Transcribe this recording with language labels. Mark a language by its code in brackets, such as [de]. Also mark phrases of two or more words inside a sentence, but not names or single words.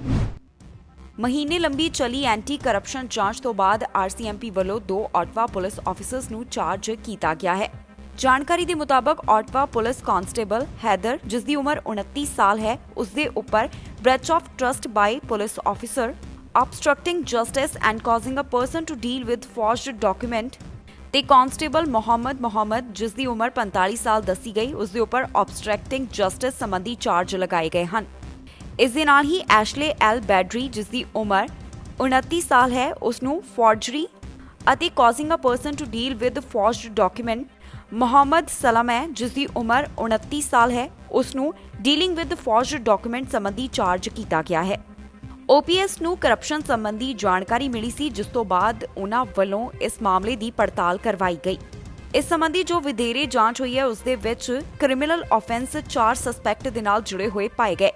[pa] ਮਹੀਨੇ ਲੰਬੀ ਚੱਲੀ [en] anti corruption [pa] ਜਾਂਚ ਤੋਂ ਬਾਅਦ RCMP ਵੱਲੋਂ 2 ਆਟਵਾ [en] police officers [pa] ਨੂੰ ਚਾਰਜ ਕੀਤਾ ਗਿਆ ਹੈ। ਜਾਣਕਾਰੀ ਦੇ ਮੁਤਾਬਕ ਆਟਵਾ ਪੁਲਿਸ ਕਾਂਸਟੇਬਲ ਹੈਦਰ, ਜਿਸ ਦੀ ਉਮਰ 29 ਸਾਲ ਹੈ, ਉਸ ਦੇ ਉੱਪਰ [en] breach of trust by police officer, obstructing justice and causing a person to deal with forged document [pa] ਤੇ ਕਾਂਸਟੇਬਲ ਮੁਹੰਮਦ, ਜਿਸ ਦੀ ਉਮਰ 45 ਸਾਲ ਦੱਸੀ ਗਈ, ਉਸ ਦੇ ਉੱਪਰ [en] obstructing justice [pa] ਸੰਬੰਧੀ ਚਾਰਜ ਲਗਾਏ ਗਏ ਹਨ। ਇਸ ਦੇ ਨਾਲ ਹੀ ਐਸ਼ਲੇ ਐਲ ਬੈਡਰੀ, ਜਿਸ ਦੀ ਉਮਰ 29 ਸਾਲ ਹੈ, ਉਸ ਨੂੰ ਫੋਰਜਰੀ ਅਤੇ [en] causing a person to deal with forged document, [pa] ਮੁਹੰਮਦ ਸਲਮ ਹੈ, ਜਿਸ ਦੀ ਉਮਰ 29 ਸਾਲ ਹੈ, ਉਸ ਨੂੰ [en] dealing with forged document [pa] ਸੰਬੰਧੀ ਚਾਰਜ ਕੀਤਾ ਗਿਆ ਹੈ। OPS ਨੂੰ ਕਰਪਸ਼ਨ ਸੰਬੰਧੀ ਜਾਣਕਾਰੀ ਮਿਲੀ ਸੀ, ਜਿਸ ਤੋਂ ਬਾਅਦ ਉਹਨਾਂ ਵੱਲੋਂ ਇਸ ਮਾਮਲੇ ਦੀ ਪੜਤਾਲ ਕਰਵਾਈ ਗਈ। ਇਸ ਸੰਬੰਧੀ ਜੋ ਵਧੇਰੇ ਜਾਂਚ ਹੋਈ ਹੈ ਉਸ ਦੇ ਵਿੱਚ [en] criminal offence [pa] 4 ਸਸਪੈਕਟ ਦੇ ਨਾਲ ਜੁੜੇ ਹੋਏ ਪਾਏ ਗਏ।